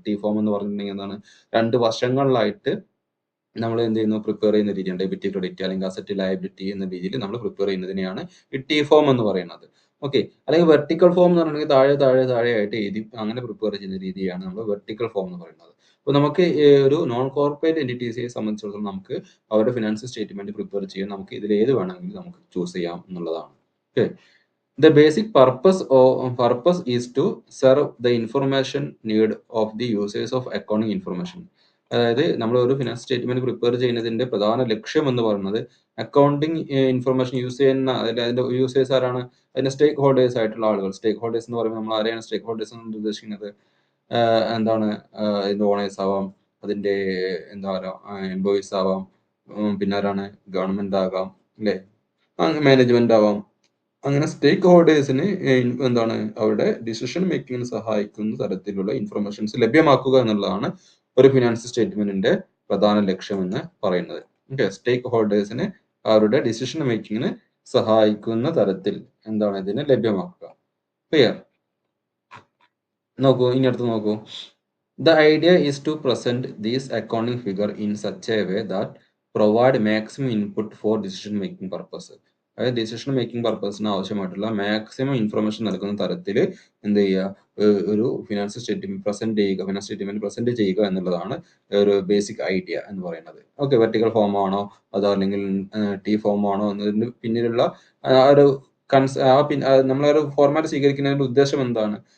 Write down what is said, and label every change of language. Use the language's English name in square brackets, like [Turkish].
[Malayalam] T form എന്ന് പറഞ്ഞിട്ടുണ്ടെങ്കിൽ എന്താണ്, രണ്ട് വശങ്ങളിലായിട്ട് നമ്മൾ എന്ത് ചെയ്യുന്നു, പ്രിപ്പയർ ചെയ്യുന്ന രീതിയാണ് ഡെബിറ്റ് ക്രെഡിറ്റ് അല്ലെങ്കിൽ അസറ്റ് ലയബിലിറ്റി എന്ന രീതിയിൽ നമ്മൾ പ്രിപ്പയർ ചെയ്യുന്നതിനെയാണ് ഈ ടി ഫോം എന്ന് പറയുന്നത്. ഓക്കെ, അല്ലെങ്കിൽ വെർട്ടിക്കൽ ഫോം എന്ന് പറഞ്ഞിട്ടുണ്ടെങ്കിൽ താഴെ ആയിട്ട് എഴുതി അങ്ങനെ പ്രിപ്പയർ ചെയ്യുന്ന രീതിയാണ് നമ്മൾ വെർട്ടിക്കൽ ഫോം എന്ന് പറയുന്നത്. അപ്പോൾ നമുക്ക് ഒരു നോൺ കോർപ്പറേറ്റ് എൻറ്റിറ്റീസിനെ സംബന്ധിച്ചിടത്തോളം നമുക്ക് അവരുടെ ഫിനാൻഷ്യൽ സ്റ്റേറ്റ്മെന്റ് പ്രിപ്പയർ ചെയ്യാൻ നമുക്ക് ഇതിൽ ഏത് വേണമെങ്കിലും നമുക്ക് ചൂസ് ചെയ്യാം എന്നുള്ളതാണ്. [English] Okay, the basic purpose is to serve the information need of the users of accounting information. [Malayalam] അതായത് നമ്മൾ ഒരു ഫിനാൻസ് സ്റ്റേറ്റ്മെന്റ് പ്രിപ്പയർ ചെയ്യുന്നതിന്റെ പ്രധാന ലക്ഷ്യം എന്ന് പറയുന്നത് അക്കൗണ്ടിങ് ഇൻഫർമേഷൻ യൂസ് ചെയ്യുന്ന അതിന്റെ യൂസേഴ്സ് ആരാണ്? അതിന്റെ സ്റ്റേക്ക് ഹോൾഡേഴ്സ് ആയിട്ടുള്ള ആളുകൾ. സ്റ്റേക്ക് ഹോൾഡേഴ്സ് എന്ന് പറയുമ്പോൾ നമ്മൾ ആരെയാണ് സ്റ്റേക്ക് ഹോൾഡേഴ്സ് എന്ന് ഉദ്ദേശിക്കുന്നത്? എന്താണ്, അതിന്റെ ഓണേഴ്സ് ആവാം, അതിന്റെ എന്താ പറയുക എംപ്ലോയീസ് ആവാം, പിന്നെ ആരാണ്, ഗവൺമെന്റ് ആകാം, അല്ലെ, മാനേജ്മെന്റ് ആവാം. അങ്ങനെ സ്റ്റേക്ക് ഹോൾഡേഴ്സിന് എന്താണ് അവരുടെ ഡിസിഷൻ മേക്കിങ്ങിന് സഹായിക്കുന്ന തരത്തിലുള്ള ഇൻഫർമേഷൻസ് ലഭ്യമാക്കുക എന്നുള്ളതാണ് ഒരു ഫിനാൻഷ്യൽ സ്റ്റേറ്റ്മെന്റിന്റെ പ്രധാന ലക്ഷ്യം എന്ന് പറയുന്നത്. ഓക്കെ, സ്റ്റേക്ക് ഹോൾഡേഴ്സിന് അവരുടെ ഡിസിഷൻ മേക്കിങ്ങിന് സഹായിക്കുന്ന തരത്തിൽ എന്താണ് ഇതിനെ ലഭ്യമാക്കുക. ക്ലിയർ? നോക്കൂ, ഇനി അടുത്ത് നോക്കൂ. [English] The idea is to present these accounting figure in such a way that provide maximum input for decision making purpose. [Malayalam] അതായത് ഡിസിഷൻ മേക്കിംഗ് പർപ്പസിന് ആവശ്യമായിട്ടുള്ള മാക്സിമം ഇൻഫർമേഷൻ നൽകുന്ന തരത്തിൽ എന്ത് ചെയ്യുക, ഒരു ഫിനാൻഷ്യൽ സ്റ്റേറ്റ്മെന്റ് പ്രസന്റ് ചെയ്യുക എന്നുള്ളതാണ് ഒരു ബേസിക് ഐഡിയ എന്ന് പറയുന്നത്. ഓക്കെ, വെർട്ടിക്കൽ ഫോം ആണോ അതോ അല്ലെങ്കിൽ ടി ഫോം ആണോ എന്നതിന് പിന്നിലുള്ള ആ ഒരു നമ്മളൊരു ഫോർമാറ്റ് സ്വീകരിക്കുന്നതിന്റെ ഉദ്ദേശം എന്താണ്?